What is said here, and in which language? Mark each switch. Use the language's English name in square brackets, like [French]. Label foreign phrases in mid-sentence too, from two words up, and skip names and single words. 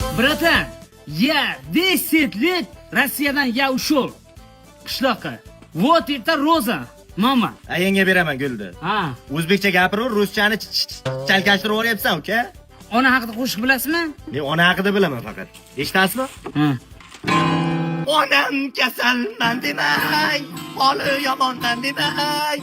[Russian] Bratan, я 10 лет Rossiyadan я ушел. Qishloqqa. Вот это Роза, [Uzbek] mama. Ayangga beraman gulni. Ha. O'zbekcha gapirib, ruschani chalkashtirib o'ryapsan, uka? Ona haqida qo'shiq bilasizmi? Men ona haqida bilaman faqat. Eshitasizmi? Ha. Onam kasalman demay, holi yomondan demay.